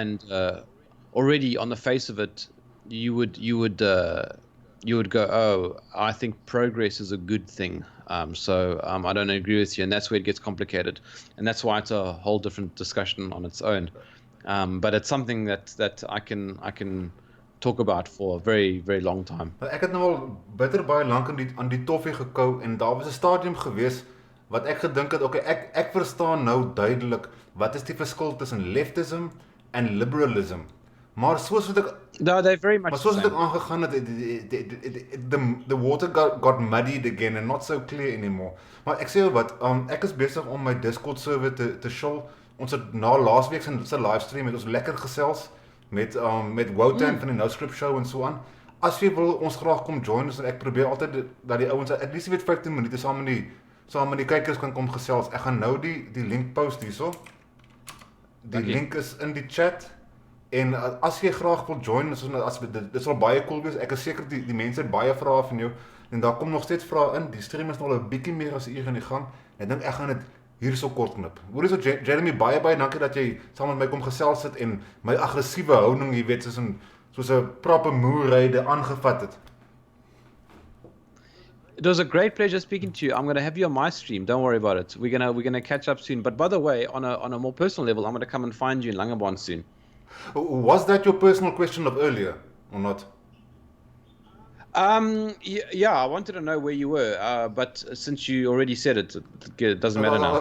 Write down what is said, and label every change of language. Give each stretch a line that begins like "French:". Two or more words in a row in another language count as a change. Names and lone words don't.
English: And already on the face of it, you would go, oh, I think progress is a good thing. So I don't agree with you, and that's where it gets complicated, and that's why it's a whole different discussion on its own. But it's something that I can talk about for a very, very long time.
Afrikaans: Ek het nou al bitter baie lank aan die toffee gekou, en daar was 'n stadium gewees wat ek gedink het, okay, ek verstaan nou duidelik wat is die verskil tussen leftism en liberalism. Maar soos wat ek
English: No, they're very
Afrikaans: Maar
English: much the
Afrikaans: soos dit
English: same.
Afrikaans: aangegaan het,
English: the water got muddied again and not so clear anymore.
Afrikaans: Maar ek sê jou wat, ek is besig om my Discord server te show. Ons het na laasweek se livestream het ons lekker gesels met Wotan van die No Script Show en so aan. As jy wil ons graag kom join, so ek probeer altyd dat die ouens
English: at least
Afrikaans: weet 15 minute saam met die kykers kan kom gesels. Ek gaan nou die link post hierso. Die link is in die chat. En as jy graag wil join, dit sal baie cool wees. Ek is seker die mense het baie vrae van jou en daar kom nog steeds vrae in. Die stream is nog 'n bietjie meer as 'n uur aan die gang. Ek dink ek gaan dit hierso kort knip. Hoorie so Jeremy, baie dankie dat jy saam met my kom gesels het en my aggressiewe houding, jy weet, soos 'n proper moerryde aangevat het.
English: It was a great pleasure speaking to you. I'm going to have you on my stream. Don't worry about it. We're gonna catch up soon. But by the way, on a more personal level, I'm going to come and find you in Langebaan soon. Was that your personal question of earlier or not? Yeah, I wanted to know where you were, but since you already said it, it doesn't matter now.